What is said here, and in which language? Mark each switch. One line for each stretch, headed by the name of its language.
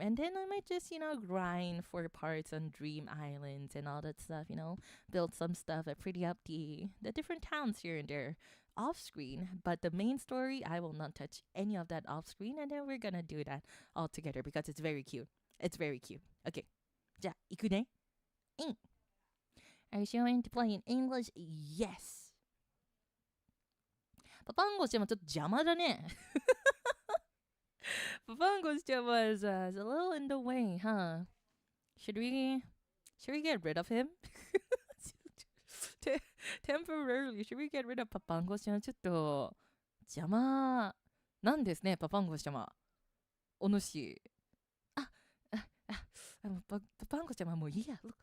English: And then I might just, you know, grind for parts on Dream Islands and all that stuff, you know, build some stuff and pretty up the different towns here and there off screen. But the main story, I will not touch any of that off screen. And then we're gonna do that all together because it's very cute. It's very cute. Okay.
Japanese: じゃあ、行くね。
English: Are you showing to play in English? Yes.
Japanese: パパンゴちゃんもちょっと邪魔だね。
English: パパンゴちゃん was a little in the way, huh? Should we get rid of him? Temporarily, should we get rid of パパンゴちゃん？
Japanese: ちょっと邪魔なんですね、パパンゴちゃま。お主。パパンゴちゃまもういいや。